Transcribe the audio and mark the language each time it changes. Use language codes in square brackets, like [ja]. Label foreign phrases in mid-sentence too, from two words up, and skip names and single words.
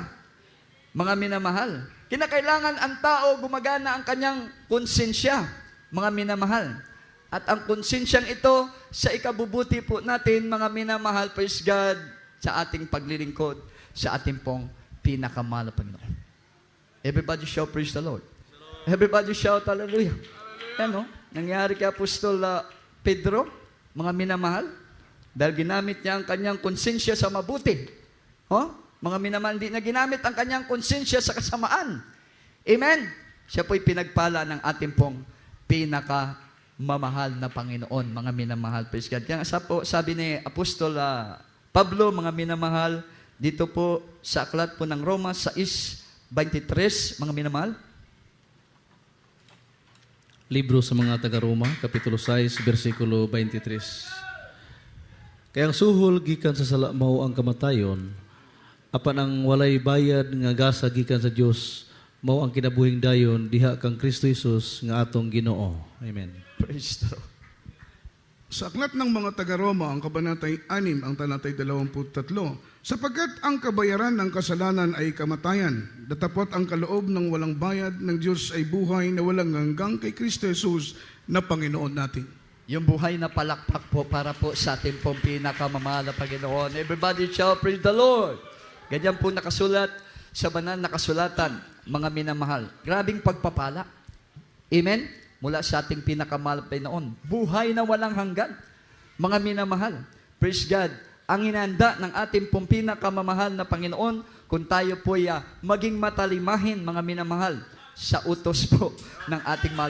[tl] Mga minamahal, kinakailangan ang tao gumagana ang kanyang konsensya, mga minamahal. At ang konsensyang ito, sa ikabubuti po natin, mga minamahal, praise God, sa ating paglilingkod, sa ating pong pinakamahal na Panginoon. [en] Everybody shout, praise the Lord. Everybody shout, hallelujah. [tl] Ano? Nangyari kay Apostol Pedro, mga minamahal, dahil ginamit niya ang kanyang konsensya sa mabuti. Mga minamahal, hindi na ginamit ang kanyang konsensya sa kasamaan. Amen? Siya po'y pinagpala ng ating pong pinakamamahal na Panginoon, mga minamahal. [en] Praise God. [tl] Kaya sabi ni Apostol Pablo, mga minamahal, dito po sa aklat po ng Roma 6:23, mga minamahal. Libro sa mga taga-Roma, Kapitulo 6, versikulo 23. [ceb] Kaya ang suhol gikan sa sala mao ang kamatayon, apan ang walay bayad nga gasa gikan sa Dios mao ang kinabuhing dayon diha kang Kristo Jesus nga atong Ginoo. Amen. Praise the Lord. [tl] Sa aklat ng mga taga-Roma, ang kabanatay 6, ang talatay 23, sapagkat ang kabayaran ng kasalanan ay kamatayan, datapot ang kaloob ng walang bayad ng Diyos ay buhay na walang hanggang kay Kristo Jesus na Panginoon natin. Yung buhay na palakpak po para po sa ating pong pinakamamahal na Panginoon. [en] Everybody shout, praise the Lord. [tl] Ganyan po nakasulat sa banal na kasulatan, mga minamahal. Grabing pagpapala. [en] Amen? [tl] Mula sa ating pinakamahal na Panginoon. Buhay na walang hanggan. Mga minamahal. [en] Praise God. [tl] Ang inanda ng ating pong pinakamamahal na Panginoon, kung tayo po maging matalimahin, mga minamahal, sa utos po ng ating mahal.